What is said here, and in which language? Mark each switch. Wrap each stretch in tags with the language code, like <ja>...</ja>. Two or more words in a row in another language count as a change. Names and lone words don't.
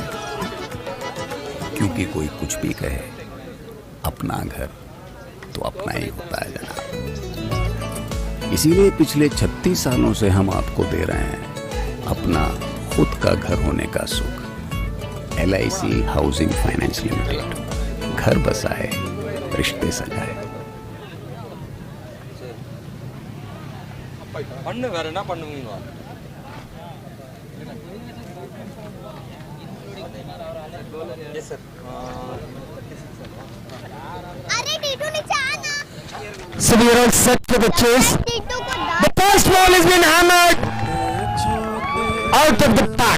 <hi>क्योंकि कोई कुछ भी कहे, अपना घर तो अपना ही होता है जनाब। इसीलिए पिछले 36 सालों से हम आपको दे रहे हैं अपना खुद का घर होने का सुख। LIC हाउसिंग फाइनेंस लिमिटेड, घर बसाए, रिश्ते सजाए।</hi> <ta>பண்ணு வேற என்ன பண்ணுவீங்க?</ta> <en>Yes sir. So we are all set for the chase. The first ball has been hammered out of the pack.</en>